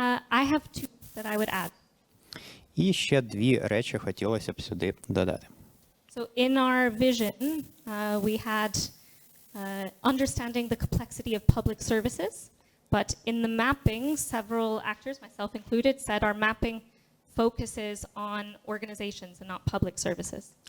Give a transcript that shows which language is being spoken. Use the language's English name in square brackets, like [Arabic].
[English] I have two that I would add. [Ukrainian] І ще дві речі хотілося б сюди додати. [English] So in our vision, we had understanding the complexity of public services, but in the mapping, several actors, myself included, said our mapping focuses on organizations and not public services.